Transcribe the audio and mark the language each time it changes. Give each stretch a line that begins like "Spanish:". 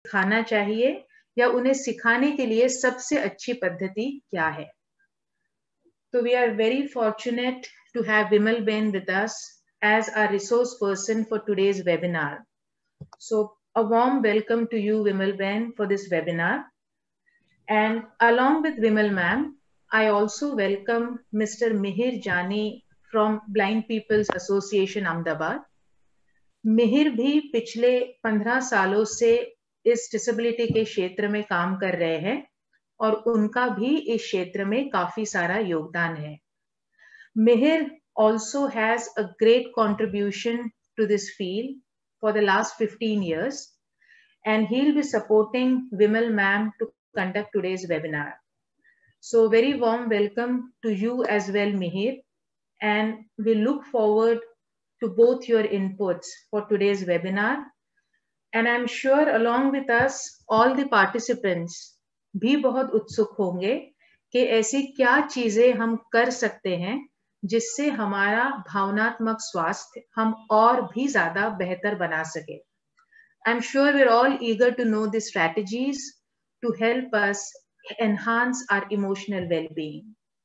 Hindi: सिखाना चाहिए या उन्हें सिखाने के लिए सबसे अच्छी पद्धति क्या है?
English: So we are very fortunate to have Vimal Ben with us as our resource person for today's webinar. So a warm welcome to you, Vimal Ben, for this webinar. And along with Vimal ma'am, I also welcome Mr. Mihir Jani from Blind People's Association Ahmedabad.
Hindi: Mihir भी पिछले 15 सालों से इस disability के क्षेत्र में काम कर रहे हैं और उनका भी इस क्षेत्र में काफी सारा योगदान है.
English: Mihir also has a great contribution to this field for the last 15 years, and he'll be supporting Vimal ma'am to conduct today's webinar. So very warm welcome to you as well, Mihir, and we look forward to both your inputs for today's webinar. And I'm sure along with us, all the participants
Hindi: भी बहुत उत्सुक होंगे कि ऐसी क्या चीजें हम कर सकते हैं जिससे हमारा भावनात्मक स्वास्थ्य हम और भी ज्यादा बेहतर बना सके.
English: I'm sure we're all eager to know the strategies to help us enhance our emotional well-being.